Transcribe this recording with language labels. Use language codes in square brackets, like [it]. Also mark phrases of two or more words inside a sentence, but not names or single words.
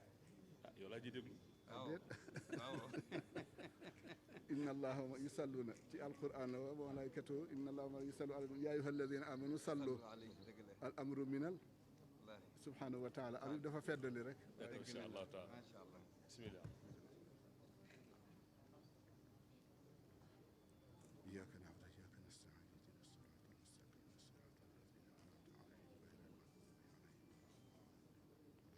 [wo] ah yow laa ji déglu waaw déet waaw. [ar] إن الله يصلون ci القرآن وملائكته إن الله يصلي على يا أيها الذين آمنوا صلوا [wo] alayhi dëgg la. [ar] الأمر من [wo] wallaahi. [ar] سبحانه وتعالى [wo] am dafa feddali rek [ar] إن شاء الله تعالى ما شاء الله. bismillah إياك نعبد وإياك نستعين اهدنا الصراط المستقيم صراط الذين أنعمت عليهم غير المغضوب عليهم